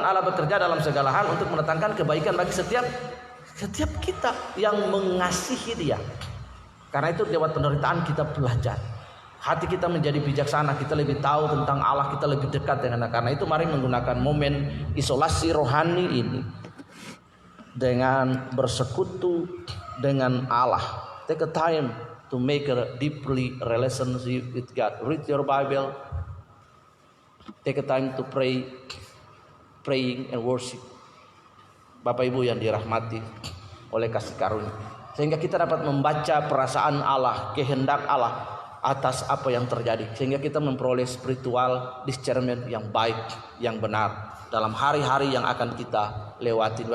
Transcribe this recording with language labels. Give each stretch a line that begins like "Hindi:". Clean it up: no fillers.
Indonesian: Allah bekerja dalam segala hal untuk mendatangkan kebaikan bagi setiap kita yang mengasihi Dia. Karena itu lewat penderitaan kita belajar. Hati kita menjadi bijaksana, kita lebih tahu tentang Allah, kita lebih dekat dengan Allah. Karena itu mari menggunakan momen isolasi rohani ini dengan bersekutu dengan Allah.
English: Take a time to make a deeply relationship with God. Read your Bible. Take a time to pray, praying and worship.
Indonesian: Bapak Ibu yang dirahmati oleh kasih karunia, sehingga kita dapat membaca perasaan Allah, kehendak Allah atas apa yang terjadi, sehingga kita memperoleh spiritual discernment yang baik, yang benar dalam hari-hari yang akan kita lewati.